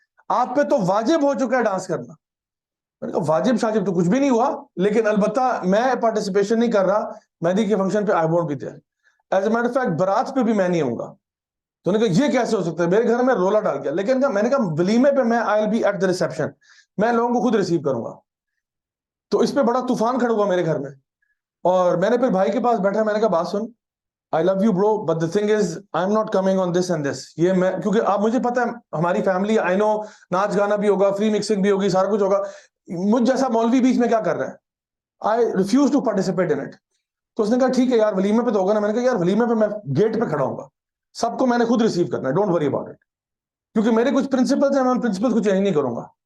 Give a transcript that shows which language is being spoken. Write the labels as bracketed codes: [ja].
[ur] آپ پہ تو واجب ہو چکا ہے ڈانس کرنا. میں نے کہا واجب شاجب تو کچھ بھی نہیں ہوا, لیکن البتہ میں پارٹیسپیشن نہیں کر رہا مہندی کے فنکشن پہ. [en] I won't be there. As a matter of fact [ur] بارات پہ بھی میں نہیں آؤں گا. تو نے کہا یہ کیسے ہو سکتا ہے, میرے گھر میں رولا ڈال گیا. لیکن میں نے کہا ولیمے پہ میں [en] I will be at the reception, [ur] میں لوگوں کو خود ریسیو کروں گا. تو اس پہ بڑا طوفان کھڑا ہوا میرے گھر میں. اور میں نے پھر بھائی کے پاس بیٹھا, میں نے کہا بات سن, [en] I love you bro, but the thing is I'm not coming on this and this. [ur] یہ میں کیونکہ آپ مجھے پتا ہے ہماری فیملی, [en] I know [ur] ناچ گانا بھی ہوگا, فری مکسنگ بھی ہوگی, سارا کچھ ہوگا. مجھ جیسا مولوی بیچ میں کیا کر رہا ہے. [en] I refuse to participate in it. [ur] تو اس نے کہا ٹھیک ہے یار ولیمے پہ تو ہوگا نا. میں نے کہا یار ولیمے پہ میں گیٹ پہ کھڑا ہوں گا, سب کو میں نے خود ریسیو کرنا ہے, [en] don't worry about it, [ur] کیونکہ میرے کچھ پرنسپلز ہیں, میں ان پرنسپلز کو چینج نہیں کروں گا.